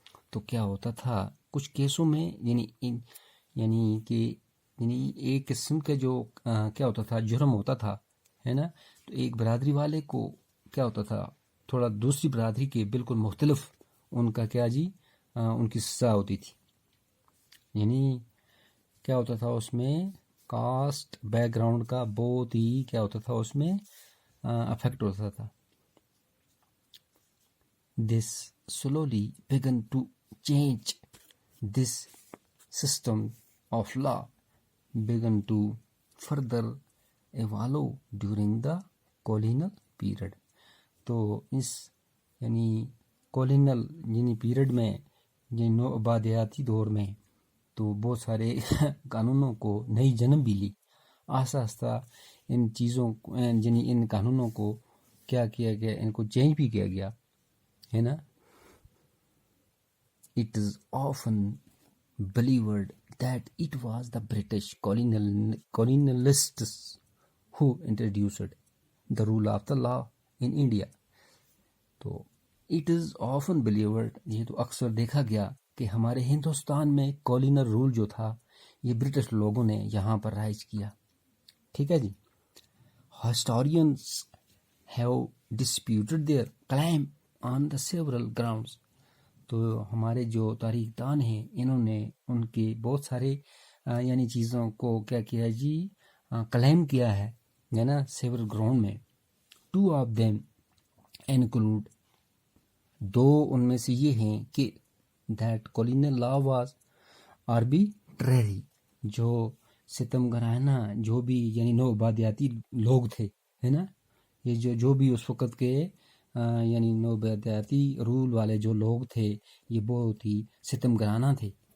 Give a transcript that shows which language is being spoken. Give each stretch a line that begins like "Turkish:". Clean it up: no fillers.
Urdu: تو کیا ہوتا تھا کچھ کیسوں میں یعنی ایک قسم کا جو کیا ہوتا تھا، جرم ہوتا تھا ہے نا، تو ایک برادری والے کو کیا ہوتا تھا، تھوڑا دوسری برادری کے بالکل مختلف ان کا کیا جی ان کی سزا ہوتی تھی. یعنی کیا ہوتا تھا اس میں کاسٹ بیک گراؤنڈ کا بہت ہی کیا ہوتا تھا اس میں افیکٹ ہوتا تھا.
English: This slowly began to change. This system of law began to further evolve during the colonial period.
Urdu: تو اس یعنی کولونیل یعنی پیریڈ میں، یعنی نو آبادیاتی دور میں، تو بہت سارے قانونوں کو نئی جنم بھی لی. آہستہ آہستہ ان چیزوں یعنی ان قانونوں کو کیا کیا گیا، ان کو چینج بھی کیا گیا ہے نا.
English: It is often believed that it was the British colonialists who introduced the rule of the law in India.
Urdu: تو
English: it is often believed،
Urdu: یہ تو اکثر دیکھا گیا کہ ہمارے ہندوستان میں کولونیل رول جو تھا یہ برٹش لوگوں نے یہاں پر رائج کیا. ٹھیک ہے جی.
English: Historians have disputed their claim on the several grounds.
Urdu: تو ہمارے جو تاریخ دان ہیں انہوں نے ان کے بہت سارے یعنی چیزوں کو کیا کیا جی کلیم کیا ہے نا سیورل گراؤنڈ میں.
English: Two of them include،
Urdu: دو ان میں سے یہ ہیں کہ
English: that colonial law was arbitrary،
Urdu: جو ستم گرانہ جو بھی یعنی نو آبادیاتی لوگ تھے ہے نا، یہ جو بھی اس وقت کے یعنی نو آبادیاتی رول والے جو لوگ تھے یہ بہت ہی ستم گرانہ تھے.